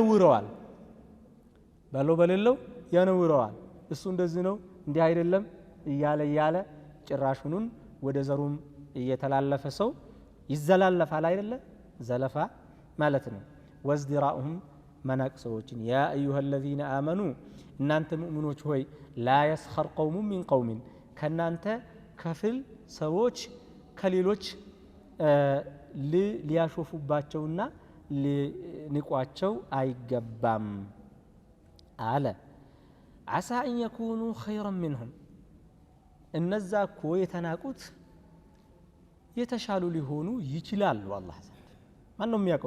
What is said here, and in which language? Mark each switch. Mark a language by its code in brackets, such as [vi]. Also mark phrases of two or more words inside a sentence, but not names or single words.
[am] ያነውረዋል። እሱ እንደዚህ ነው እንዲህ አይደለም እያለ ጭራሹን ወደ ዘሩም እየተላለፈ ሰው ይዘላለፋል። አይደለ ዘለፋ ማለት ነው። ወዝዲራኡሁም መናቅ ሰዎችን [ar] يا أيها الذين آمنوا [am] እናንተ ሙእሚኖች ሆይ [ar] لا يسخر قوم من قوم [am] ከናንተ ከፍል ሰዎች ከሌሎች ሊያሾፉባቸውና ሊንቋቸው አይገባም አለ። [ar] عسى أن يكونوا خيرا منهم [am] እነዛ እኮ የተናቁት የተሻሉ ሊሆኑ ይችላሉ አላህ ዘንድ። ማን ነው የሚያውቀው?